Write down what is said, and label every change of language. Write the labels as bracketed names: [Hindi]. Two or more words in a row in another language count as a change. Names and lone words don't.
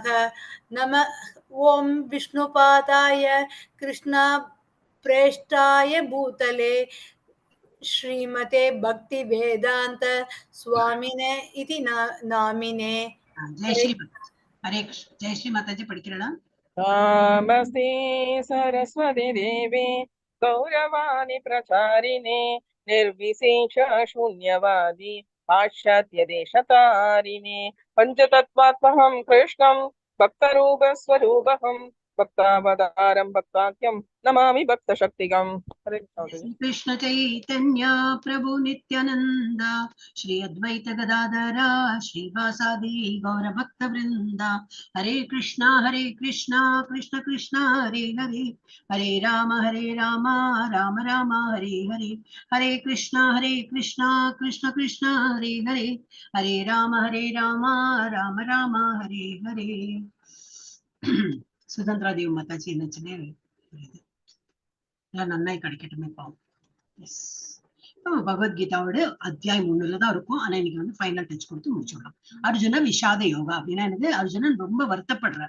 [Sanskrit] नम ओम् विष्णुपादाय कृष्ण प्रेष्ठाय भूतले श्रीमते भक्ति वेदान्त स्वामिने इति नामिने. [Tamil] ஜெயஸ்ரீ மாதாஜி ஹரே கிருஷ்ணா. ஜெயஸ்ரீ மாதாஜி படிக்கிறா? [Sanskrit] नमस्ते सरस्वती देवी गौरवाणी प्रचारिणे निर्विशेष शून्यवादी पाश्चात्य देशतारिणे पंचतत्त्वात्महं कृष्णं भक्तरूपस्वरूपहं भक्तावतारं भक्ताख्यं नमामि भक्तशक्तिकम्. हरे कृष्ण चैतन्य प्रभु नित्यानंद श्री अद्वैत गदाधरा श्रीवासादि गौर भक्त वृंदा. हरे कृष्णा कृष्ण कृष्ण हरे हरे हरे राम राम राम हरे हरे. हरे कृष्णा कृष्ण कृष्ण हरे हरे हरे राम राम राम हरे हरे. [Tamil] சுதந்திரா தேவி மாதாஜி என்னச்சுன்னே நன்னாய் கிடைக்கட்டுமே பாவம். பகவத்கீதாவோட அத்தியாயம் 1 இருக்கும். ஆனா இன்னைக்கு வந்து ஃபைனல் டச் கொடுத்து முடிச்சுடலாம். அர்ஜுன விஷாத யோகா அப்படின்னா என்னது? அர்ஜுனன் ரொம்ப வருத்தப்படுறார்.